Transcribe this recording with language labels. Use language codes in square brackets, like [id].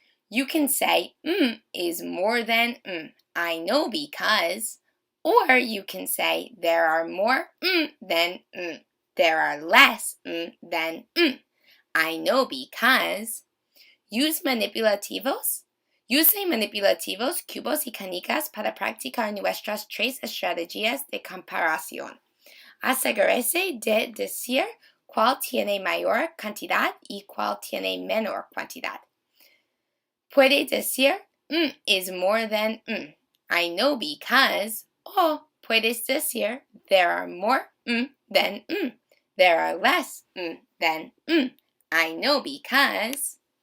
[en] You can say, is more than I know because, or you can say, there are more than there are less than I know because. Use manipulativos. [es] Use manipulativos, cubos y canicas para practicar nuestras 3 estrategias de comparación. Asegúrese de decir cuál tiene mayor cantidad y cuál tiene menor cantidad. Puede decir, [en] is more than, I know because, [es] o puedes decir, [en] there are more than, there are less than, I know because.